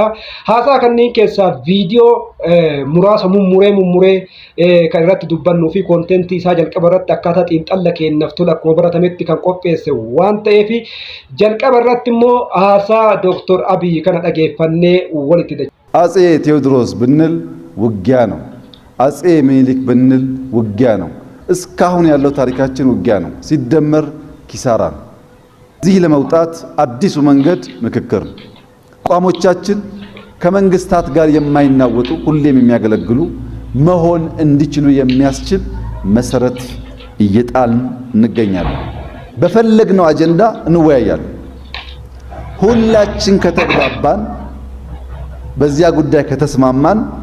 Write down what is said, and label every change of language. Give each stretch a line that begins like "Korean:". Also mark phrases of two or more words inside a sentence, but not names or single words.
Oromo: Haasaa kanneen keessaa viidiyoo muraasa mummuree kan irratti dubbannuu fi koontentii isaa jalqaba irratti akkaataa xiinxalla kennaaf tola akkuma baratametti kan qopheesse waan ta'eef jalqaba irratti immoo haasaa Dr. Abiy kana dhageeffannee walitti dacha.
Amharic: አፄ ቴዎድሮስ ብንል ውጊያ ነው። አፄ ምኒልክ ብንል ውጊያ ነው። እስካሁን ያለው ታሪካችን ውጊያ ነው። ሲደመር ኪሳራ ነው። እዚህ ለመውጣት አዲሱ መንገድ ምክክር ነው። አቋሞቻችን ከመንግስታት ጋር የማይናወጡ ሁሌም የሚያገለግሉ መሆን እንዲችሉ የሚያስችል መሰረት እየጣልን እንገኛለን። በፈለግነው አጀንዳ እንወያያለን። ሁላችን ከተግባባን በዚያ ጉዳይ ከተስማማን